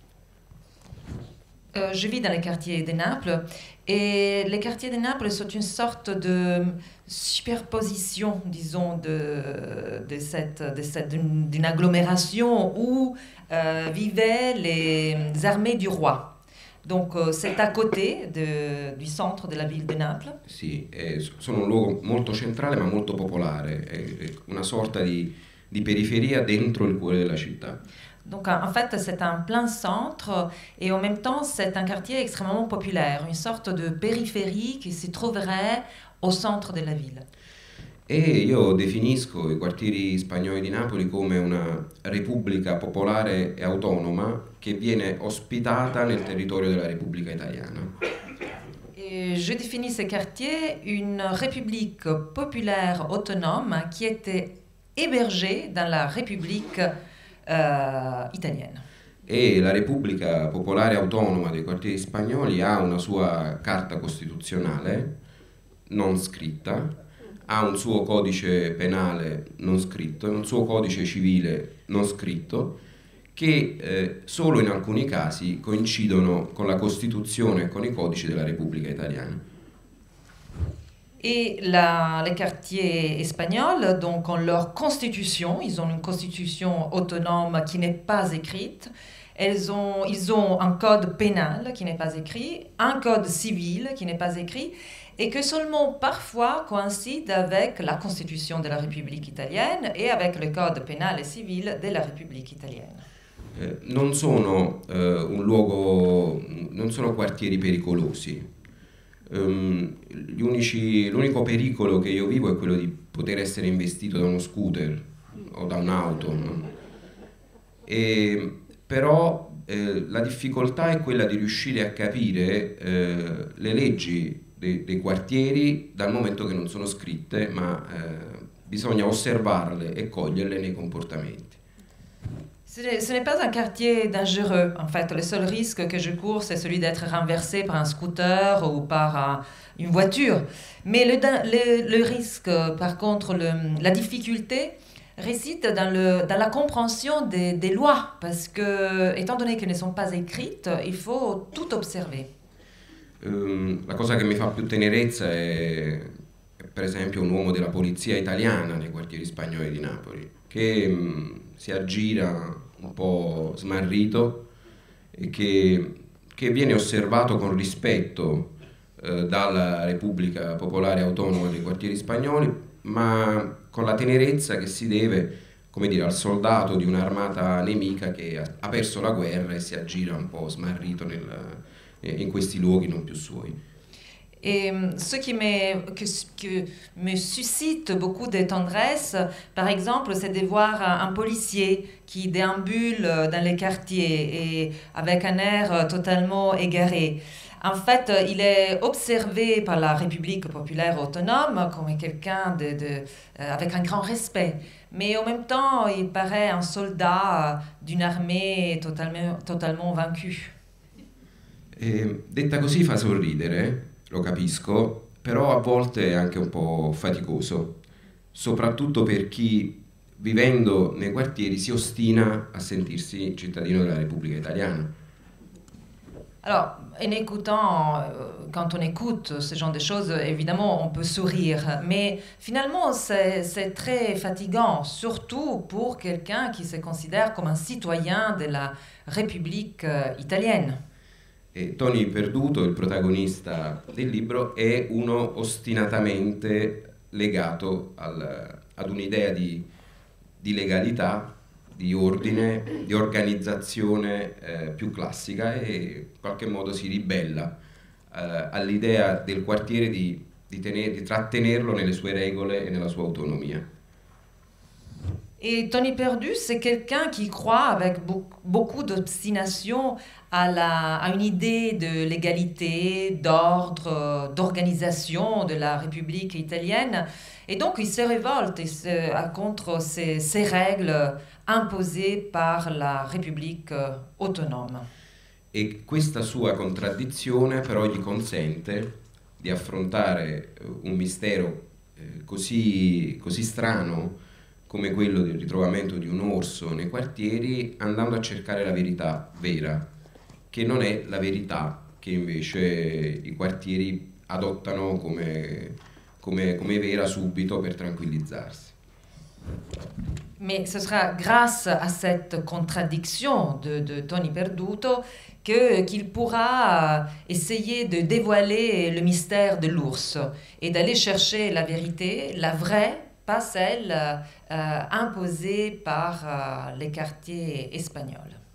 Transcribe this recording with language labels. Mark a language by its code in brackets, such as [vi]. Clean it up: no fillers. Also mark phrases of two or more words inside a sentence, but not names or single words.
[fr] Je vis dans les quartiers de Naples et les quartiers de Naples sont une sorte de superposition, disons, d'une agglomération où vivaient les armées du roi. Donc c'est à côté du centre de la ville de Naples. [it] Sì, sono un luogo molto centrale ma molto popolare, è una sorta di periferia dentro il cuore della città. [fr] Donc en fait c'est un plein centre et en même temps c'est un quartier extrêmement populaire, une sorte de périphérie qui si trouverait au centre de la ville. [it] E io definisco i quartieri spagnoli di Napoli come una repubblica popolare e autonoma che viene ospitata nel territorio della Repubblica Italiana. [fr] Et je définis ces quartiers une république populaire autonome qui était hébergée dans la République italienne. [it] E la Repubblica Popolare Autonoma dei quartieri spagnoli ha una sua carta costituzionale non scritta, ha un suo codice penale non scritto e un suo codice civile non scritto che solo in alcuni casi coincidono con la Costituzione e con i codici della Repubblica Italiana. [fr] Et les quartiers espagnols, donc ont leur constitution, ils ont une constitution autonome qui n'est pas écrite, ils ont un code pénal qui n'est pas écrit, un code civil qui n'est pas écrit, et que seulement parfois coïncide avec la constitution de la République italienne et avec le code pénal et civil de la République italienne. [it] Non sono non sono quartieri pericolosi. L'unico pericolo che io vivo è quello di poter essere investito da uno scooter o da un'auto, no? Però la difficoltà è quella di riuscire a capire le leggi dei quartieri dal momento che non sono scritte, ma bisogna osservarle e coglierle nei comportamenti. [fr] Ce n'est pas un quartier dangereux, en fait. Le seul risque que je cours, c'est celui d'être renversé par un scooter ou par une voiture. Mais le risque, par contre, la difficulté réside dans la compréhension des lois, parce que, étant donné qu'elles ne sont pas écrites, il faut tout observer. [it] La cosa che mi fa più tenerezza è per esempio un uomo della polizia italiana nei quartieri spagnoli di Napoli, che si aggira un po' smarrito e che viene osservato con rispetto dalla Repubblica Popolare Autonoma dei quartieri spagnoli, ma con la tenerezza che si deve, come dire, al soldato di un'armata nemica che ha perso la guerra e si aggira un po' smarrito in questi luoghi non più suoi. [fr] Et ce qui me suscite beaucoup de tendresse, par exemple, c'est de voir un policier qui déambule dans les quartiers et avec un air totalement égaré. En fait, il est observé par la République populaire autonome comme quelqu'un avec un grand respect. Mais en même temps, il paraît un soldat d'une armée totalement vaincue. [it] Detta così fa sorridere, lo capisco, però a volte è anche un po' faticoso, soprattutto per chi, vivendo nei quartieri, si ostina a sentirsi cittadino della Repubblica Italiana. [fr] Alors, quand on écoute ce genre de choses, évidemment, on peut sourire. Mais finalement, c'est très fatigant, surtout pour quelqu'un qui se considère comme un citoyen de la République italienne. [it] E Tony Perduto, il protagonista del libro, è uno ostinatamente legato ad un'idea di legalità, di ordine, di organizzazione più classica e in qualche modo si ribella all'idea del quartiere di trattenerlo nelle sue regole e nella sua autonomia. [fr] Et Tony Perdu, c'est quelqu'un qui croit avec beaucoup d'obstination à une idée de l'égalité, d'ordre, d'organisation de la République italienne. Et donc, il se révolte contre ces règles imposées par la République autonome. [it] E questa sua contraddizione però gli consente di affrontare un mistero così strano come quello del ritrovamento di un orso nei quartieri, andando a cercare la verità vera, che non è la verità che invece i quartieri adottano come vera subito per tranquillizzarsi. [fr] Mais ce sera grâce à cette contradiction de Tony Perduto qu'il pourra essayer de dévoiler le mystère de l'ours et d'aller chercher la vérité, la vraie, pas celle imposée par les quartiers espagnols.